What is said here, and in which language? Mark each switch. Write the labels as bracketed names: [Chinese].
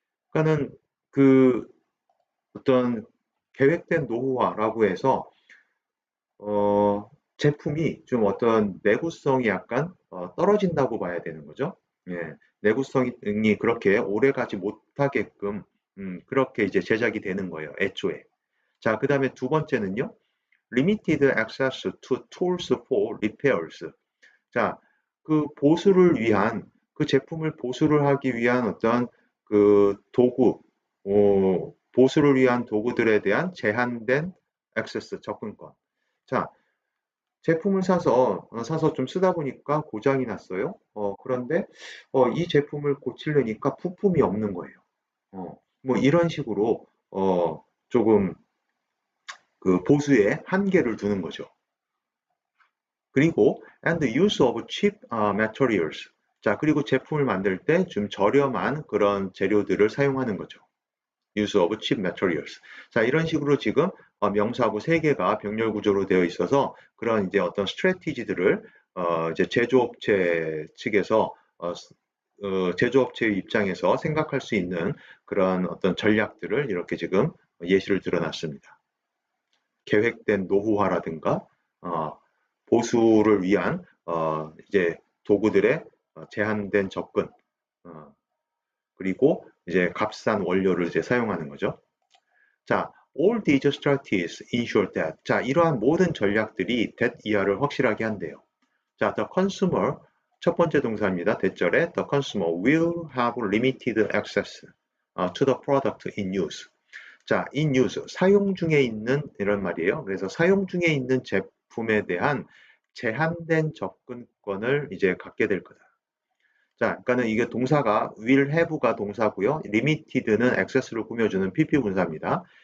[Korean] 그러니까는 그 어떤 계획된 노후화라고 해서 제품이 좀 어떤 내구성이 약간 떨어진다고 봐야 되는 거죠. 예, 내구성이 그렇게 오래가지 못하게끔 그렇게 이제 제작이 되는 거예요. 애초에. 자, 그 다음에 두 번째는요. [English] Limited access to tools for repairs. [Korean] 자, 그 보수를 위한 그 제품을 보수를 하기 위한 어떤 그 도구, 보수를 위한 도구들에 대한 제한된 액세스 접근권. 자, 제품을 사서 좀 쓰다 보니까 고장이 났어요. 그런데 이 제품을 고치려니까 부품이 없는 거예요. 뭐 이런 식으로 조금 그 보수에 한계를 두는 거죠. 그리고 [English] and the use of cheap materials. [Korean] 자, 그리고 제품을 만들 때 좀 저렴한 그런 재료들을 사용하는 거죠. [English] use of cheap materials. [Korean] 자, 이런 식으로 지금 명사하고 세 개가 병렬 구조로 되어 있어서 그런 이제 어떤 스트래티지들을 이제 제조업체 측에서 제조업체의 입장에서 생각할 수 있는 그런 어떤 전략들을 이렇게 지금 예시를 들어놨습니다. 계획된 노후화라든가 보수를 위한 이제 도구들의 제한된 접근 그리고 이제 값싼 원료를 이제 사용하는 거죠. [English] 자, all these strategies ensure that. [Korean] 자, 이러한 모든 전략들이 that 이하를 확실하게 한대요. 자, [English] the consumer [Korean] 첫 번째 동사입니다. 대절에 [English] the consumer will have limited access to the product in use. [Korean] 자, [English] in use [Korean] 사용 중에 있는 이런 말이에요. 그래서 사용 중에 있는 제품에 대한 제한된 접근권을 이제 갖게 될 거다. 자, 그러니까는 이게 동사가 [English] will have [Korean] 가 동사고요. limited는 access를 꾸며주는 PP 분사입니다.